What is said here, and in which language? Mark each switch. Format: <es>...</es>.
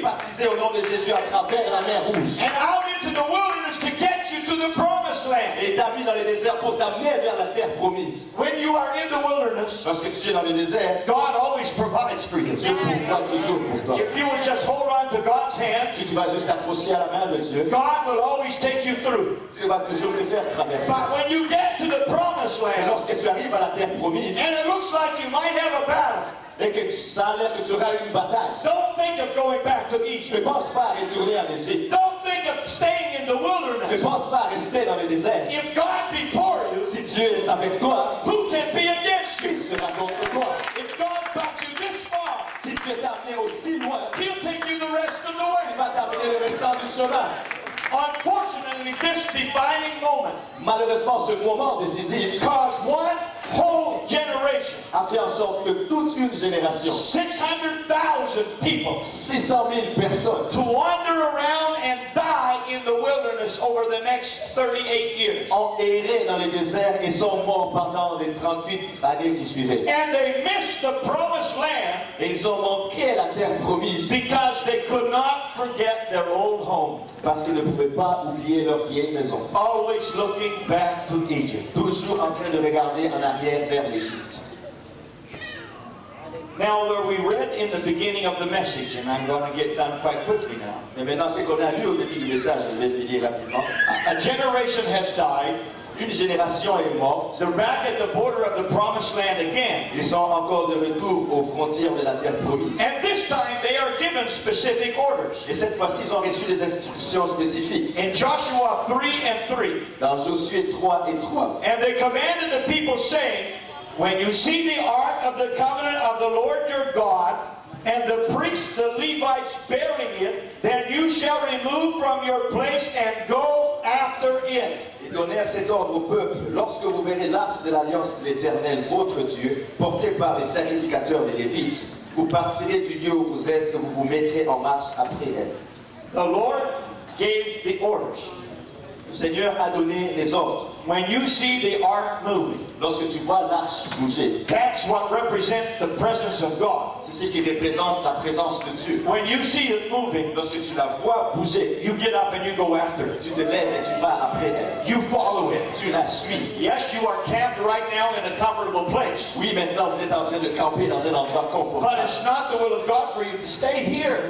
<fr>Baptisé au nom de Jésus à travers la mer Rouge.</fr> <en>And out into the wilderness to get you to the promised land.</en> <fr>Et il t'a mis dans les déserts pour t'amener vers la terre promise.</fr> <en>When you are in the wilderness,</en> <fr>Lorsque tu es dans le désert,</fr> <en>God always provides for you.</en> <fr>Dieu pourvoit toujours pour toi.</fr> <en>If you would just hold on to God's hand,</en> <fr>Si tu vas juste t'accrocher à la main de Dieu,</fr> <en>God will always take you through.</en> <fr>Dieu va toujours te faire traverser.</fr> <en>But when you get to the promised</en> <fr>Et</fr> <en>land,</en> <fr>lorsque tu arrives à la terre promise,</fr> <en>and it looks like you might have a battle,</en> <fr>et que ça a l'air que tu auras une bataille,</fr> <en>don't think of going back to</en> <fr>ne</fr> <en>Egypt.</en> <fr>pense pas à retourner en Égypte.</fr> <en>Don't think of staying in the</en> <fr>Ne</fr> <en>wilderness.</en> <fr>pense pas à rester dans le désert.</fr> <en>If God be for you,</en> <fr>Si Dieu est avec toi,</fr> <en>who can be against you?</en> <fr>il sera contre toi.</fr> <en>If God brought you this far,</en> <fr>Si Dieu t'a amené aussi loin,</fr> <en>He'll take you the rest of the</en> <fr>il</fr> <en>way.</en> <fr>va t'amener le restant du chemin.</fr> <en>Unfortunately, this defining moment</en> <fr>Malheureusement, ce moment décisif</fr> <en>caused one whole generation,</en> <fr>a fait en sorte que toute une génération,</fr> <en>600,000 people,</en> <fr>600 000 personnes,</fr> <en>to wander around and die in the wilderness over the next 38 years.</en> <fr>ont erré dans les déserts et sont morts pendant les 38 années qui suivaient.</fr> <en>And they missed the promised land</en> <fr>Et ils ont manqué la terre promise</fr> <en>because they could not forget their old home,</en> <fr>parce qu'ils ne pouvaient pas oublier leur vieille maison.</fr> <en>always looking back to Egypt.</en> <fr>Toujours en train de regarder en arrière vers l'Égypte.</fr> <en>Now, where we read in the beginning of the message, and I'm going to get done quite quickly now.</en> <fr>Mais maintenant, c'est qu'on a lu au début du message, je vais finir rapidement.</fr> <en>A generation has died.</en> <fr>Une génération est morte.</fr> <en>They're back at the border of the promised land again.</en> <fr>Ils sont encore de retour aux frontières de la terre promise.</fr> <en>And this time they are given specific orders.</en> <fr>Et cette fois-ci, ils ont reçu des instructions spécifiques.</fr> <en>In Joshua 3 and 3,</en> <fr>Dans Josué 3 et 3.</fr> <en>and they commanded the people, saying, when you see the ark of the covenant of the Lord your God, and the priests, the Levites, bearing it, then you shall remove from your place and go after it.</en> <fr>Et donnèrent cet ordre au peuple. Lorsque vous verrez l'arche de l'alliance de l'Éternel, votre Dieu, porté par les sacrificateurs des Lévites, vous partirez du lieu où vous êtes et vous vous mettrez en marche après elle.</fr> <en>The Lord gave the orders.</en> <fr>Le Seigneur a donné les ordres.</fr> <en>When you see the ark moving,</en> <fr>Lorsque tu vois l'arche bouger,</fr> <en>that's what represents the presence of God.</en> <fr>c'est ce qui représente la présence de Dieu.</fr> <en>When you see it moving,</en> <fr>Lorsque tu la vois bouger,</fr> <en>you get up and you go after it.</en> <fr>tu te lèves et tu vas après elle.</fr> <en>You follow it.</en> <fr>Tu la suis.</fr> <en>Yes, you are camped right now in a comfortable place.</en> <fr>Oui, maintenant vous êtes en train de camper dans un endroit</fr> <en>But</en> <fr>confortable.</fr> <en>it's not the will of God for you to stay here.</en>